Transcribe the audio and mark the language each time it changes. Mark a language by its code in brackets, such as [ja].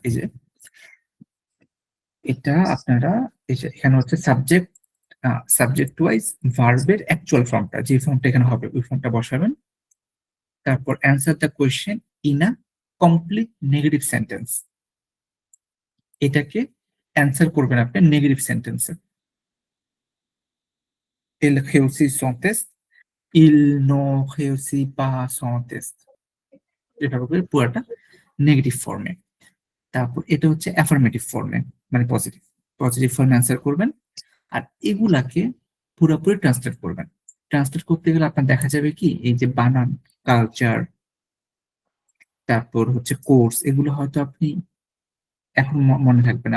[bn] এই যে এটা আপনারা এখানে হচ্ছে সাবজেক্ট ওয়াইজ ভার্বের অ্যাকচুয়াল ফর্মটা, যে ফর্মটা এখানে হবে ওই ফর্মটা বসাবেন। তারপর [en] answer the question in a complete negative sentence, [bn] এটাকে অ্যান্সার করবেন আপনি নেগেটিভ সেন্টেন্সে। [fr] Il réussit son test, il ne réussit pas son test, [bn] এভাবে করে পুরোটা নেগেটিভ ফর্মে। তারপর এটা হচ্ছে অ্যাফার্মেটিভ ফর্মে, মানে পজিটিভ ফর্মে অ্যান্সার করবেন। আর এগুলাকে পুরোপুরি ট্রান্সলেট করবেন। ট্রান্সলেট করতে গেলে আপনার দেখা যাবে কি এই যে বানান, কালচার, তারপর হচ্ছে কোর্স, এগুলো হয়তো আপনি এখন মনে থাকবেন।